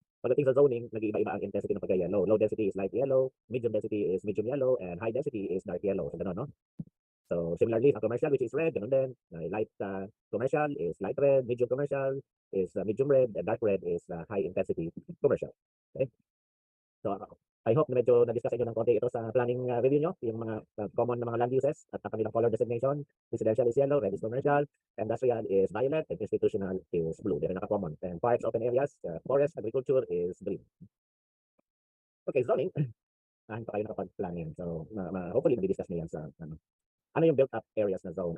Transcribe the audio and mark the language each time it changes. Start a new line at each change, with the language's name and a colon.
Filipino: Pagdating sa zoning, nag-iiba-iba ang intensity ng pagka-yellow.
English: Low density is light yellow, medium density is medium yellow, and high density is dark yellow.
Filipino: So gano'n, no?
English: So similarly, ang commercial which is red, ganun din. Light commercial is light red, medium commercial is medium red, and dark red is high intensity commercial. Okay?
Filipino: So I hope na medyo na-discuss inyo ng konti ito sa planning review nyo, yung mga common na mga land uses at ang kanilang color designation.
English: Residential is yellow, red is commercial, industrial is violet, and institutional is blue. They're naka-common. And parks, open areas, forest, agriculture is green. Okay, zoning.
Filipino: Hindi pa kayo nakapag-planning. So hopefully na-discuss nyo yan sa ano yung built up areas na zone?